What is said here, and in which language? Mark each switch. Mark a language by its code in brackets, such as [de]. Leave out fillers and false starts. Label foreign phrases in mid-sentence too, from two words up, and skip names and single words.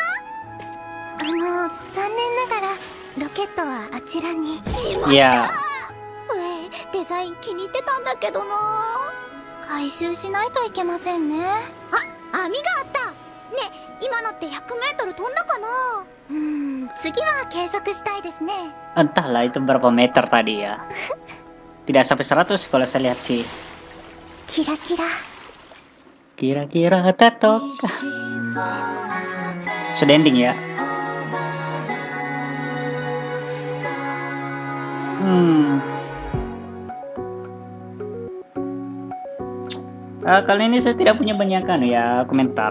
[ja] 残念ながらロケットはあちらに。しまった。 [id] Ya, [ja] デザイン気に入ってたんだけどな。回収しないといけませんね。あ、網があった。ね、今のって100メートル飛んだかな。次は計測したいですね。 [id] entahlah itu berapa meter tadi ya. Tidak sampai 100 kalau saya lihat sih. [ja] キラキラ [id] Kira-kira tetok. Sudah ending ya. Kali ini saya tidak punya banyak komentar.